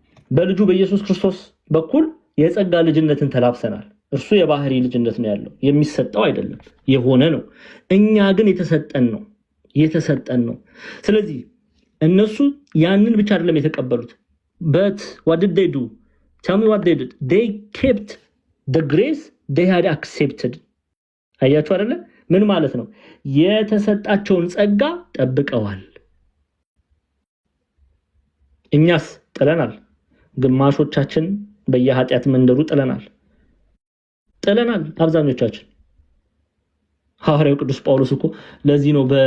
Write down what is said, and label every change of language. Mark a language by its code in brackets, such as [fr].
[am] በልጁ በኢየሱስ ክርስቶስ በኩል የጸጋ ልጅነትን ተላብሰናል። እርሱ የባህሪ ልጅነት ነው ያለው፣ የሚሰጠው አይደለም፣ የሆነ ነው። እኛ ግን የተሰጠን ነው። ስለዚህ እነሱ ያንን ብቻ አይደለም የተቀበሉት። [en] but what did they do? Tell me what they did. They kept the grace they had accepted. [am] አያችሁ አይደለ? ምን ማለት ነው? የተሰጣቸውን ጸጋ ጠብቀዋል። እኛስ ጥለናል። ግማሾቻችን በየኃጢአት መንደሩ ጥለናል። አብዛኞቻችን። ሐዋርያው ቅዱስ ጳውሎስ እኮ ለዚህ ነው